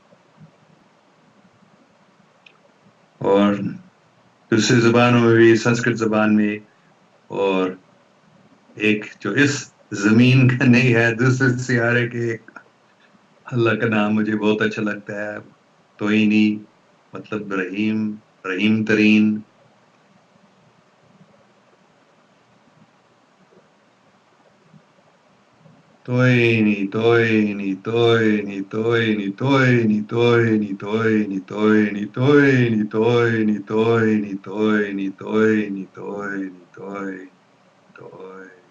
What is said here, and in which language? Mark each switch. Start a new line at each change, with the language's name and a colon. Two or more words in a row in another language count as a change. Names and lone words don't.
Urdu: اور دوسری زبانوں میں بھی سنسکرت زبان میں اور ایک جو اس زمین کا نہیں ہے دوسرے سیارے کے ایک اللہ کا نام مجھے بہت اچھا لگتا ہے، توئینی، مطلب رحیم، رحیم ترین. Toini, toini, toini, toini, toini, toini, toini, toini, toini, toini, toini, toini, toini, toini, toini, toini.